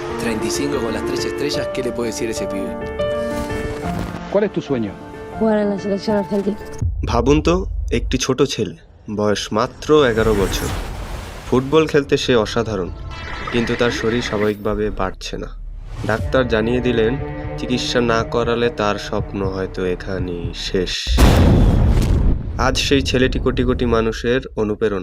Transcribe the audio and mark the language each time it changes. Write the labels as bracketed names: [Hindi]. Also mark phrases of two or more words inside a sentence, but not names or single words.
[Spanish] 35 con las 3 estrellas, ¿qué le puede decir ese pibe? ¿Cuál es tu sueño? Jugar en la selección argentina. [Bangla] ভাবুন তো, একটি ছোট ছেলে, বয়স মাত্র 11 বছর। ফুটবল খেলতে সে অসাধারণ, কিন্তু তার শরীর স্বাভাবিকভাবে বাড়ছে না। ডাক্তার জানিয়ে দিলেন চিকিৎসা না করালে তার স্বপ্ন হয়তো এখানেই শেষ। আজ সেই ছেলেটি কোটি কোটি মানুষের অনুপ্রেরণা।